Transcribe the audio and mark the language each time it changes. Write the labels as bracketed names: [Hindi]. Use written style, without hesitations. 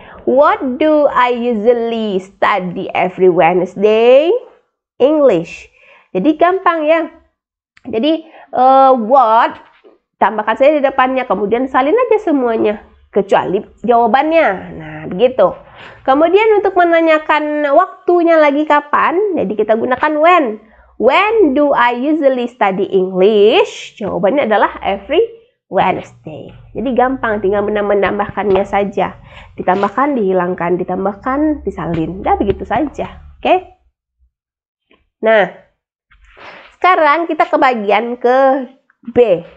[English] What do I usually study every Wednesday? [Indonesian] English. Jadi gampang ya. Jadi what tambahkan saja di depannya, kemudian salin aja semuanya kecuali jawabannya. Nah, begitu. Kemudian untuk menanyakan waktunya lagi kapan, jadi kita gunakan when. [English] When do I usually study English? [Indonesian] Jawabannya adalah [English] every Wednesday. [Indonesian] Jadi gampang, tinggal menambahkannya saja. Ditambahkan, dihilangkan, ditambahkan, disalin. Udah begitu saja. Oke? Nah, sekarang kita ke bagian ke B.